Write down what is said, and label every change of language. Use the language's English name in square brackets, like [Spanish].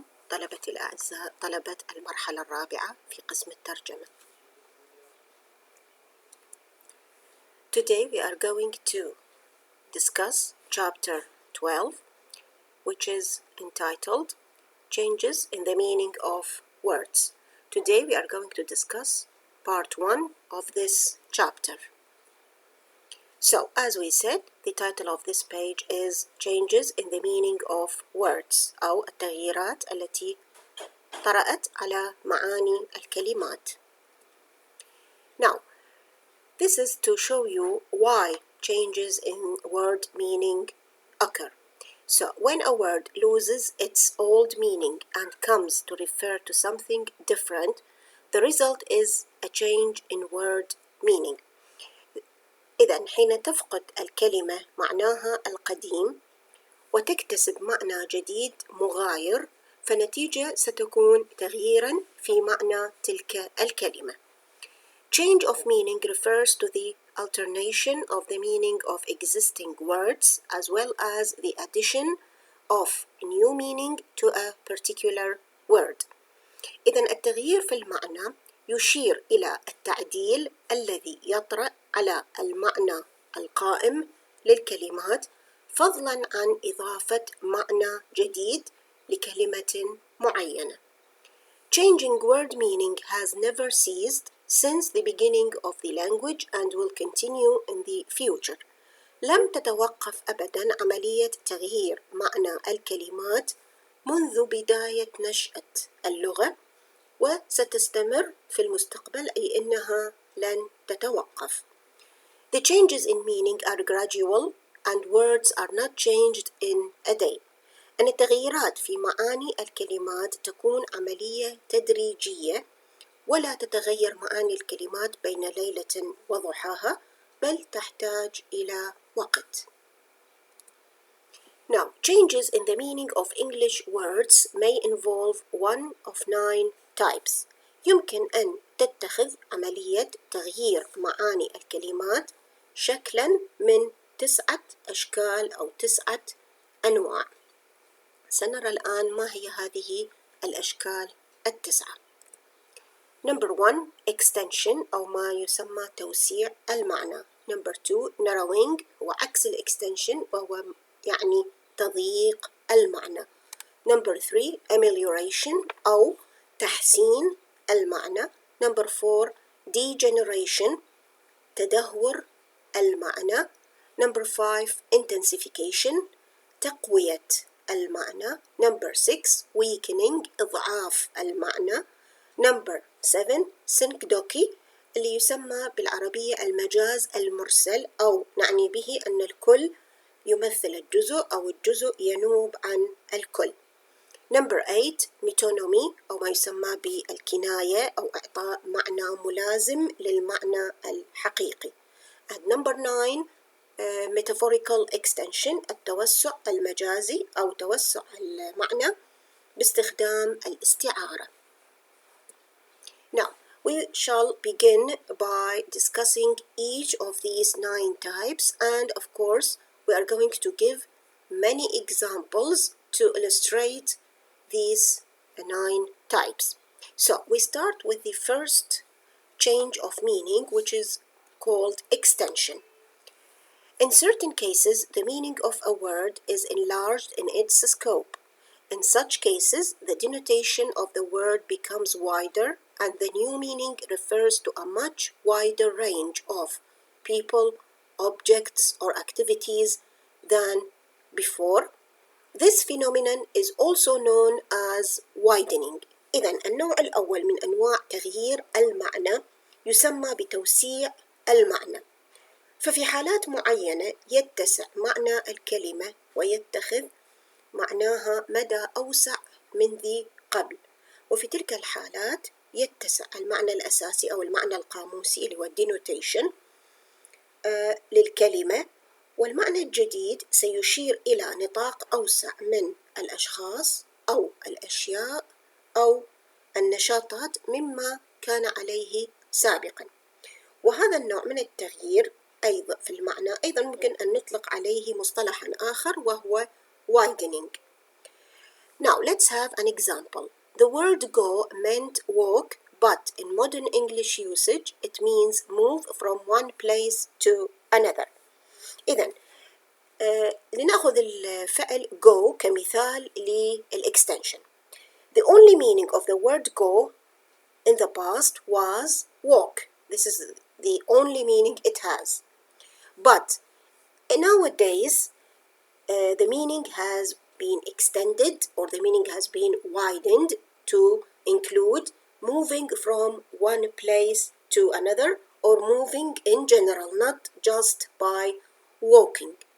[Arabic] طلبتي الأعزاء طلبة المرحلة الرابعة في قسم الترجمة. [English] Today we are going to discuss chapter 12, which is entitled Changes in the Meaning of Words. Today we are going to discuss part 1 of this chapter. So, as we said, the title of this page is Changes in the Meaning of Words [Arabic] أو التغييرات التي طرأت على معاني الكلمات. [English] Now, this is to show you why changes in word meaning occur. So, when a word loses its old meaning and comes to refer to something different, the result is a change in word meaning. [Arabic] إذن حين تفقد الكلمة معناها القديم وتكتسب معنى جديد مغاير، فنتيجة ستكون تغييراً في معنى تلك الكلمة. [English] Change of meaning refers to the alternation of the meaning of existing words as well as the addition of new meaning to a particular word. [Arabic] إذن التغيير في المعنى يشير إلى التعديل الذي يطرأ على المعنى القائم للكلمات فضلاً عن إضافة معنى جديد لكلمة معينة. [English] Changing word meaning has never ceased since the beginning of the language and will continue in the future. [Arabic] لم تتوقف أبداً عملية تغيير معنى الكلمات منذ بداية نشأة اللغة، وستستمر في المستقبل، أي أنها لن تتوقف. [English] The changes in meaning are gradual and words are not changed in a day. [Arabic] أن التغييرات في معاني الكلمات تكون عملية تدريجية ولا تتغير معاني الكلمات بين ليلة وضحاها، بل تحتاج إلى وقت. [English] Now, changes in the meaning of English words may involve one of 9 types. [Arabic] يمكن أن تتخذ عملية تغيير معاني الكلمات شكلاً من 9 أشكال أو 9 أنواع. سنرى الآن ما هي هذه الأشكال 9. [English] Number 1 extension [Arabic] أو ما يسمى توسيع المعنى. [English] Number 2 narrowing [Arabic] وعكس الإكستنشن وهو يعني تضييق المعنى. [English] Number 3 amelioration [Arabic] أو تحسين المعنى. [English] Number 4 degeneration [Arabic] تدهور المعنى. [English] Number 5 intensification [Arabic] تقوية المعنى. [English] Number 6 weakening [Arabic] إضعاف المعنى. [English] Number 7 synecdoche [Arabic] اللي يسمى بالعربية المجاز المرسل، أو نعني به أن الكل يمثل الجزء أو الجزء ينوب عن الكل. [English] Number 8 metonymy [Arabic] أو ما يسمى بالكناية أو إعطاء معنى ملازم للمعنى الحقيقي. [English] And number 9 metaphorical extension [Arabic] التوسع المجازي أو توسع المعنى باستخدام الاستعارة. [English] Now, we shall begin by discussing each of these 9 types, and of course, we are going to give many examples to illustrate these 9 types. So, we start with the first change of meaning, which is called extension. In certain cases, the meaning of a word is enlarged in its scope. In such cases, the denotation of the word becomes wider, and the new meaning refers to a much wider range of people, objects, or activities than before. This phenomenon is also known as widening. [Arabic] إذن النوع الأول من أنواع تغيير المعنى يسمى بتوسيع المعنى. ففي حالات معينة يتسع معنى الكلمة ويتخذ معناها مدى أوسع من ذي قبل، وفي تلك الحالات يتسع المعنى الأساسي أو المعنى القاموسي اللي هو denotation للكلمة، والمعنى الجديد سيشير إلى نطاق أوسع من الأشخاص أو الأشياء أو النشاطات مما كان عليه سابقاً. وهذا النوع من التغيير أيضا في المعنى ممكن أن نطلق عليه مصطلحاً آخر وهو widening. [English] Now let's have an example. The word go meant walk, but in modern English usage it means move from one place to another. [Arabic] إذن لنأخذ الفعل go كمثال للإكستنشن. [English] The only meaning of the word go in the past was walk. This is the only meaning it has. But nowadays, the meaning has been extended, or the meaning has been widened to include moving from one place to another, or moving in general, not just by walking.